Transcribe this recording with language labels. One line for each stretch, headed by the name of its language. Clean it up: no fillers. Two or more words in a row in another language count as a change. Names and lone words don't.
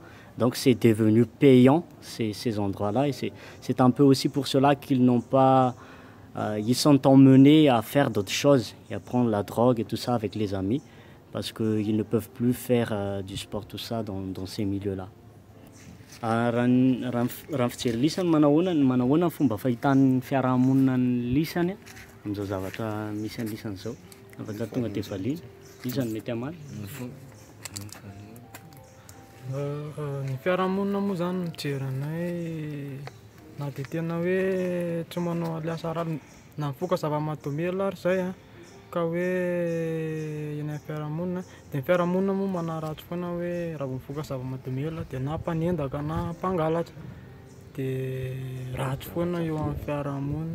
French: Donc c'est devenu payant ces endroits-là et c'est un peu aussi pour cela qu'ils n'ont pas, ils sont emmenés à faire d'autres choses et à prendre la drogue et tout ça avec les amis parce qu'ils ne peuvent plus faire du sport tout ça dans ces milieux-là.
Malagasy: Raha fijery lisany manahoana ny fomba fahitan'ny fiarahamonina ny lisany amin'izao zavatra misy ny lisany zao. Afaka tonga dia valiana, lisany mety amany. Ny fiarahamonina moa zany mijery anay na dia tena hoe tsy manao aliasa raha na mifoka zava-mahadomelina ary zay ka hoe eny fiarahamonina dia ny fiarahamonina moa manaratsy foana hoe raha mifoka zava-mahadomelina dia na mpanendaka na mpangalatra dia ratsy foana eo amin'ny fiarahamonina.